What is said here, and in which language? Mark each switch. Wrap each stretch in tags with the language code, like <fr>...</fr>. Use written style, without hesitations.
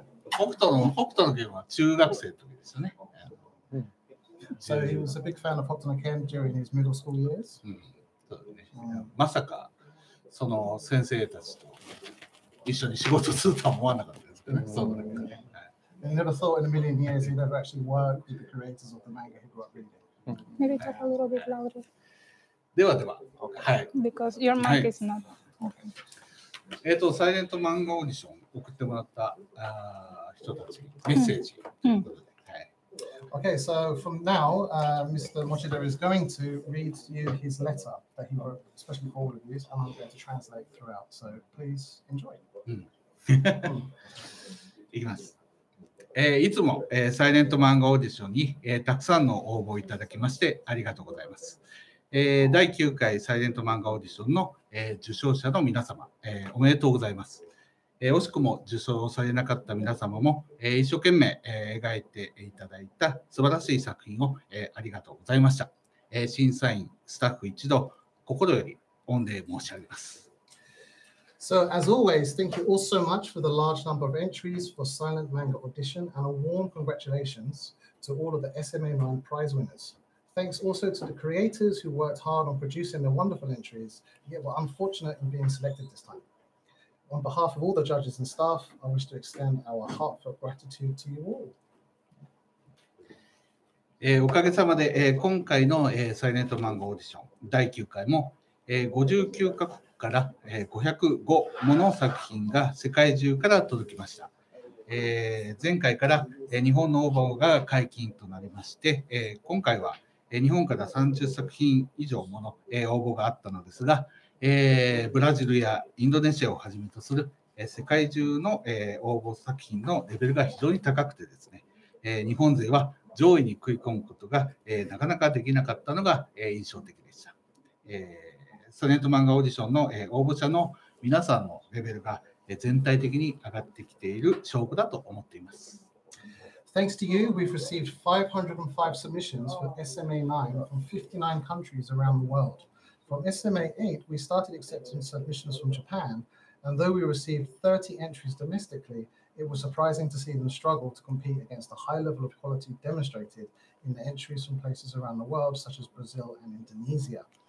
<ja>北斗の拳は中学生の時ですよね。</ja> <en>So he was a big fan of Hokuto no Ken during his middle school years.</en> <ja>まさかその先生たちと一緒に仕事するとは思わなかったですけどね。そうだね。</ja> <en>I never thought in a million years he'd ever actually work with the creators of the manga he grew up reading. Maybe talk a little bit louder.</en> <ja>では、はい。</ja> <en>Because your mic is not.</en> <ja>サイレントマンガオーディション送ってもらった人たちメッセージということで。</ja> <en>Okay, so from now, Mr. Mochida is going to read you his letter that he wrote, especially for all of you, and I'm going to translate throughout. So please enjoy.</en> <ja>いきます。いつも、サイレント漫画オーディションに、たくさんの応募いただきましてありがとうございます。第9回サイレント漫画オーディションの、受賞者の皆様、おめでとうございます。惜しくも受賞されなかった皆様も、一生懸命、描いていただいた素晴らしい作品を、ありがとうございました。審査員、スタッフ一同、心より御礼申し上げます。</ja> <en>So, as always, thank you all so much for the large number of entries for Silent Manga Audition and a warm congratulations to all of the SMA9 prize winners. Thanks also to the creators who worked hard on producing their wonderful entries, yet were unfortunate in being selected this time. On behalf of all the judges and staff, I wish to extend our heartfelt gratitude to you all.</en> <ja>おかげさまで、今回の、サイレントマンガオーディション第9回も、59カ国から、505もの作品が世界中から届きました。前回から、日本の応募が解禁となりまして、今回は、日本から30作品以上もの、応募があったのですが、ブラジルやインドネシアをはじめとする、世界中の、応募作品のレベルが非常に高くてですね、日本勢は上位に食い込むことが、なかなかできなかったのが、印象的でした。サイレント漫画オーディションの、応募者の皆さんのレベルが、全体的に上がってきている証拠だと思っています。</ja> <en>Thanks to you, we've received 505 submissions for SMA9 from 59 countries around the world. From SMA8, we started accepting submissions from Japan, and though we received 30 entries domestically, it was surprising to see them struggle to compete against the high level of quality demonstrated in the entries from places around the world, such as Brazil and Indonesia.</en>